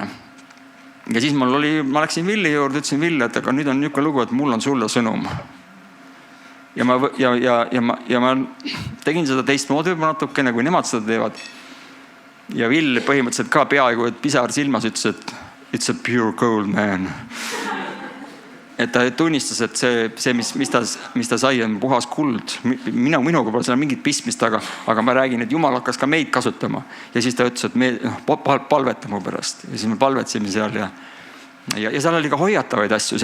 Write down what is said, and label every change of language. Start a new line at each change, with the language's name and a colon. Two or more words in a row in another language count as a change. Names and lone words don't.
Estonian: Ja siis ma läksin Villi juurde, ütlesin Ville, et aga nüüd on niisugune lugu, et mul on sulle sõnum. Ja ma tegin seda teistmoodi juba natukene, kui nemad seda teevad. Ja Vill põhimõtteliselt ka peaaegu, et pisar silmas ütles, et
English: it's a pure gold man.
Estonian: Et ta tunnistas, et see mis ta sai, on puhas kuld. Minuga pole seal mingit pistmist, aga ma räägin, et Jumal hakkas ka meid kasutama. Ja siis ta ütles, et me palveta mu pärast. Ja siis me palvetsime seal ja seal oli ka hoiatavaid asju.